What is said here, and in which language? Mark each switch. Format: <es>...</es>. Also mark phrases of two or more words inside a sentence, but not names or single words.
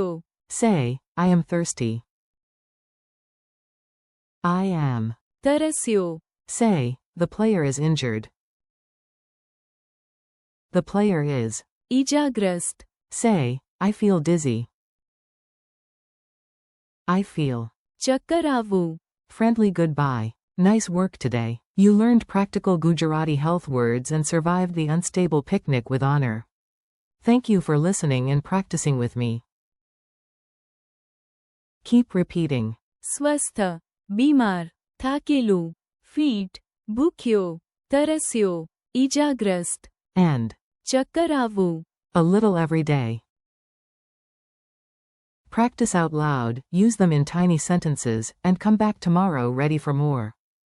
<en>Say, I am thirsty. I am.</en> <gu>તરસ્યો,</gu> <en>Say, the player is injured. The player is.</en> <gu>ઈજાગ્રસ્ત,</gu> <en>Say, I feel dizzy. I feel.</en> <gu>ચક્કર આવવું.</gu> <en>Friendly goodbye. Nice work today. You learned practical Gujarati health words and survived the unstable picnic with honor. Thank you for listening and practicing with me. Keep repeating.</en> <gu>સ્વસ્થ, બીમાર, થાકેલું, ફીટ, ભૂખ્યો, તરસ્યો, ઈજાગ્રસ્ત,</gu> <en>And</en> <gu>ચક્કર આવવું.</gu> <en>a little every day. Practice out loud, use them in tiny sentences, and come back tomorrow ready for more.</en>